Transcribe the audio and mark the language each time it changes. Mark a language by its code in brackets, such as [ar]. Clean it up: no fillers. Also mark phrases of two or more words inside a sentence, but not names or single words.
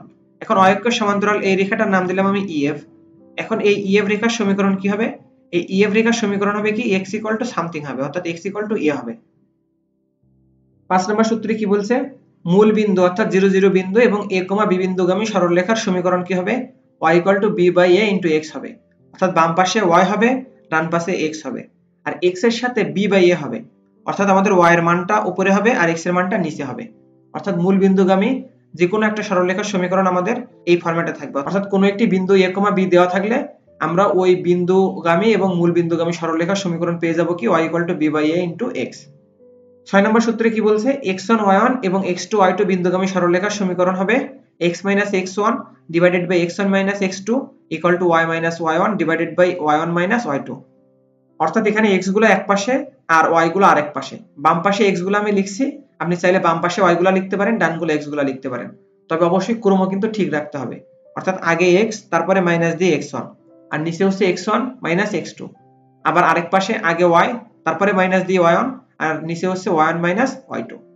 [bn] এখন y অক্ষের সমান্তরাল এই রেখাটার নাম দিলাম আমি EF। এখন এই EF রেখার সমীকরণ কি হবে? এই EF রেখার সমীকরণ হবে কি? x = সামথিং হবে, অর্থাৎ x = a হবে। 5 নম্বর সূত্রে কি বলছে? মূল বিন্দু অর্থাৎ 0 0 বিন্দু এবং a, b বিন্দুগামী সরলরেখার সমীকরণ কি হবে? y = b/a * x হবে। অর্থাৎ বাম পাশে y হবে, ডান পাশে x হবে। আর x এর সাথে b/a হবে। অর্থাৎ আমাদের y এর মানটা উপরে হবে আর x এর মানটা নিচে হবে। অর্থাৎ মূল বিন্দুগামী যে কোনো একটা সরলরেখার সমীকরণ আমাদের এই ফরম্যাটে থাকবে। অর্থাৎ কোনো একটি বিন্দু a, b দেওয়া থাকলে আমরা ওই বিন্দুগামী এবং মূল বিন্দুগামী সরলরেখার সমীকরণ পেয়ে যাব কি? y = b/a * x। 6 নম্বর সূত্রে কি বলছে? x1 y1 এবং x2 y2 বিন্দুগামী সরলরেখার সমীকরণ হবে x - x1 / x1 - x2 = y - y1 / y1 - y2। অর্থাৎ এখানে x গুলো এক পাশে আর y গুলো আরেক পাশে। বাম পাশে x গুলো আমি লিখছি, আপনি চাইলে বাম পাশে y গুলো লিখতে পারেন, ডান গুলো x গুলো লিখতে পারেন। তবে অবশ্যই ক্রম কিন্তু ঠিক রাখতে হবে। অর্থাৎ আগে x, তারপরে মাইনাস দিয়ে x1 আর নিচে হচ্ছে x1 - x2। আবার আরেক পাশে আগে y, তারপরে মাইনাস দিয়ে y1 আর নিচে হচ্ছে y1 - y2।